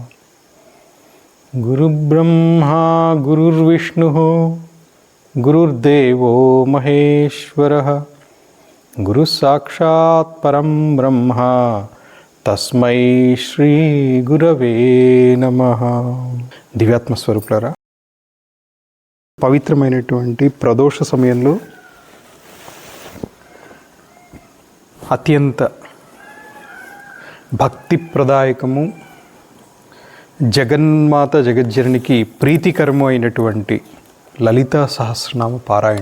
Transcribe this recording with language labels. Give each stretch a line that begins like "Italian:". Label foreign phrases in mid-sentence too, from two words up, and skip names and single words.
Sanskrit: गुरुब्रह्मा गुरुर्विष्णुः गुरुर्देवो महेश्वरः गुरुसाक्षात् परं ब्रह्म तस्मै श्रीगुरवे नमः।
Telugu: దివ్యాత్మ స్వరూపులారా, పవిత్రమైనటువంటి ప్రదోష సమయంలో అత్యంత భక్తిప్రదాయకము, జగన్మాత జగజ్జననికి ప్రీతికరము అయినటువంటి లలితా సహస్రనామ పారాయణ.